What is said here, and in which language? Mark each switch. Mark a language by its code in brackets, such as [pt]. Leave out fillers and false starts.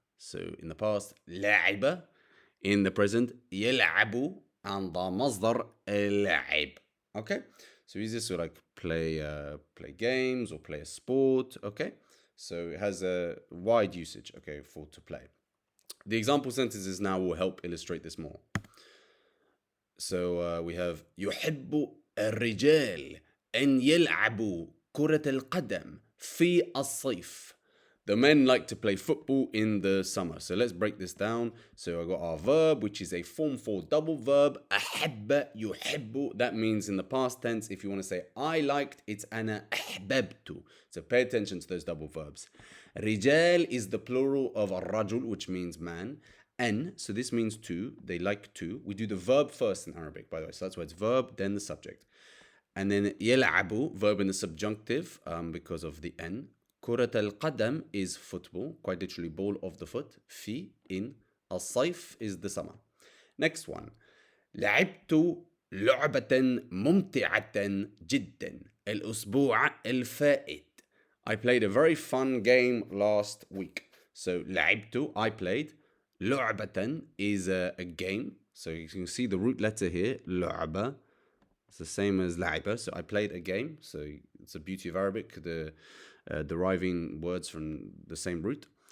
[en] So, in the past, لعب. In the present, يلعب. And the مصدر لعب. Okay? So, use this to like play games or play a sport. Okay? So, it has a wide usage, okay, for to play. The example sentences now will help illustrate this more. So we have [ar] يحب الرجال أن يلعبوا كرة القدم في الصيف. [en] The men like to play football in the summer. So let's break this down. So I got our verb, which is a form 4 double verb. [ar] أحب يحب. [en] That means in the past tense, if you want to say I liked, it's [ar] أنا أحببت. [en] So pay attention to those double verbs. رجال is the plural of الرجل, which means man. N, so this means to, they like to. We do the verb first in Arabic, by the way. So that's why it's verb, then the subject. And then يلعب, verb in the subjunctive, because of the N. كرة القدم is football, quite literally ball of the foot. في, in. الصيف is the summer. Next one. [ar] لعبت لعبة ممتعة جدا الأسبوع الفائت. [en] I played a very fun game last week. So لعبت, I played. لعبة is a game. So you can see the root letter here, لعبة. It's the same as لعبة. So I played a game. So it's the beauty of Arabic, the deriving words from the same root.